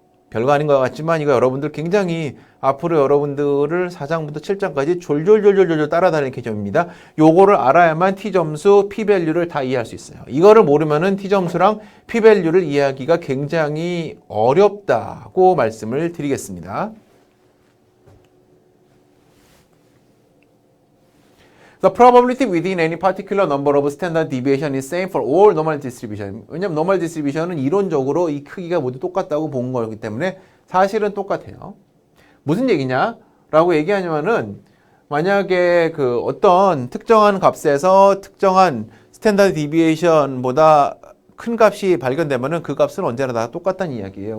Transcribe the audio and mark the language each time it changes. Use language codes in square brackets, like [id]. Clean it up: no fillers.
[ko] 별거 아닌 것 같지만 이거 여러분들 굉장히 앞으로 여러분들을 4장부터 7장까지 졸졸졸졸 따라다니는 개념입니다. 요거를 알아야만 T점수, P밸류를 다 이해할 수 있어요. 이거를 모르면은 T점수랑 P밸류를 이해하기가 굉장히 어렵다고 말씀을 드리겠습니다. [en] The probability within any particular number of standard deviation is same for all normal distribution. [ko] 왜냐면 normal distribution은 이론적으로 이 크기가 모두 똑같다고 본 거기 때문에 사실은 똑같아요. 무슨 얘기냐? 라고 얘기하냐면은 만약에 그 어떤 특정한 값에서 특정한 스탠다드 디비에이션보다 큰 값이 발견되면은 그 값은 언제나 다 똑같다는 이야기예요.